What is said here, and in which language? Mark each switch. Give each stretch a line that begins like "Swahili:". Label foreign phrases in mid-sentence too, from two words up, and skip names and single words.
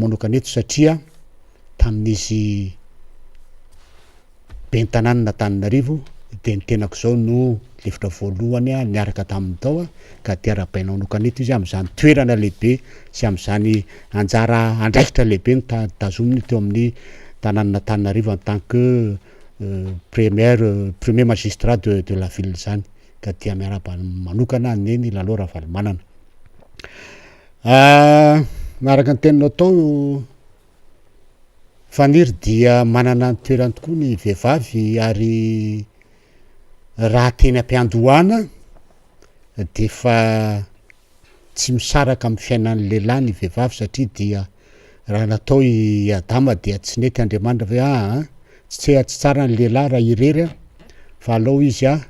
Malagasy: manokana eto satria tamin'izy bentanany n'Antananarivo de ny tenako zao no lefitra voalohany a niaraka tamin'ny tao ka de arabaina manokana eto izy am'zany toerana lehibe sy am'zany anjara andraikitra lehibe ny tazominy teo amin'ny tanàn'Antananarivo
French: en tant que premier magistrat de la ville
Malagasy: zany ka dia miaraba manokana neny Lalora Valomanana. Miaraka ny teninao tao faniry dia manana ny toerany tokoa ny vehivavy ary raha teny am-piandohana de fa tsy misaraka amin'ny fiainan'ny lehilahy ny vehivavy satria dia raha natao i Adama dia tsy nety Andriamanitra hoe tsy tsara ny lehilahy raha irery fa aleo izy